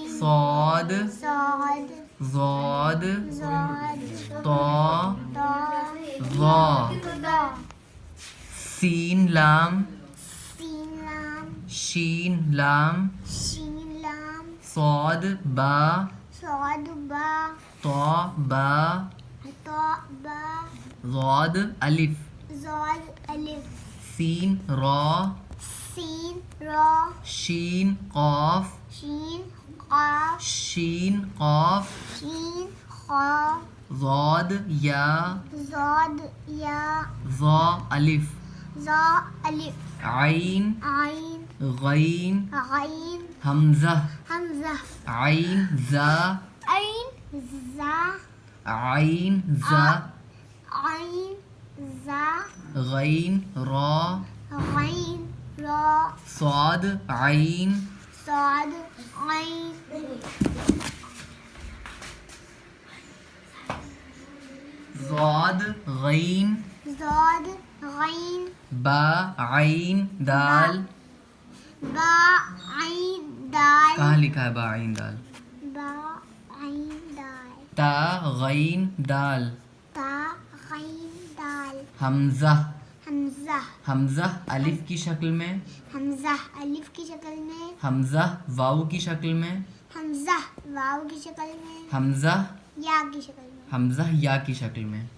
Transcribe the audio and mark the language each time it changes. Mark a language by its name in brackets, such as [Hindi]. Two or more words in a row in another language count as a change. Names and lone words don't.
[Urdu] صاد صاد، ضاد زاد، طا طا، ظا، ضا، سین لام، سین لام، شین لام، شین لام، صاد با، صاد با، طا با، طا با، ضاد الف، زاد الف، سین را، سین را، شین قاف، شین قاف، شین قاف، شین قاف، ضاد یا، زاد یا، ظا الف، زا الف، عین عین، غین غین، حمزہ، حمزہ، عین زا، عین زا، عین زا، عین زا، غین را، غین را، صاد عین، صاد عین، ضاد غین، زاد غین، با عین دال، با عین دال، کہاں لکھا ہے با عین دال، با عین دال، تا غین دال، تا غین دال، حمزہ، حمزہ، حمزہ الف کی شکل میں، حمزہ الف کی شکل میں، حمزہ واو کی شکل میں، حمزہ واو کی شکل میں، حمزہ یا کی شکل میں، حمزہ یا کی شکل میں،